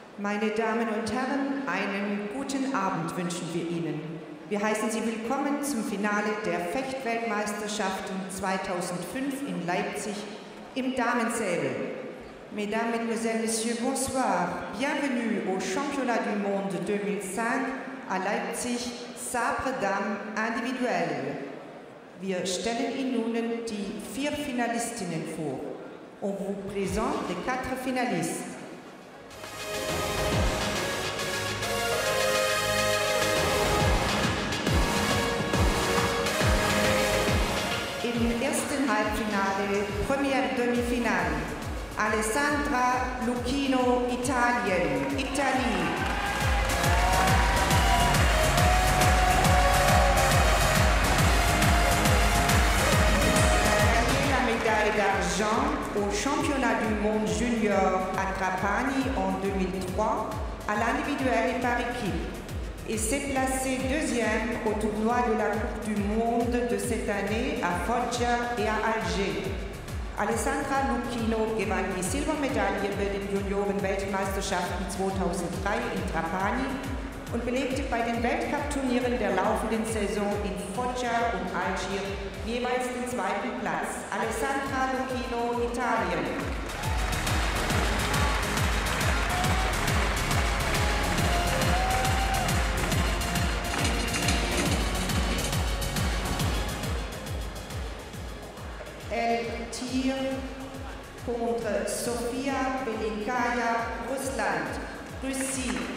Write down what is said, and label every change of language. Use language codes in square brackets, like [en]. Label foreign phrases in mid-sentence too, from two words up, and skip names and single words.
[de] Meine Damen und Herren, einen guten Abend wünschen wir Ihnen. Wir heißen Sie willkommen zum Finale der Fechtweltmeisterschaften 2005 in Leipzig im Damensäbel. [fr] Mesdames, Mesdemoiselles, Messieurs, bonsoir. Bienvenue au Championnat du Monde 2005 à Leipzig, Sabre Dames individuell. [de] Wir stellen Ihnen nun die 4 Finalistinnen vor. [fr] On vous présente les 4 finalistes. [de] Im ersten Halbfinale, [fr] première demi-finale, Alessandra Lucchino, Italien, Italie. Elle a gagné la médaille d'argent au championnat du monde junior à Trapani en 2003, à l'individuel et par équipe. Et s'est placée deuxième au tournoi de la Coupe du Monde de cette année à Foggia et à Alger. [de] Alessandra Lucchino gewann die Silbermedaille bei den Junioren-Weltmeisterschaften 2003 in Trapani und belegte bei den Weltcup-Turnieren der laufenden Saison in Foggia und Algier jeweils den 2. Platz. Alessandra Lucchino, Italien. [fr] Elle tire contre Sofia Velikaya, Russland, Russie.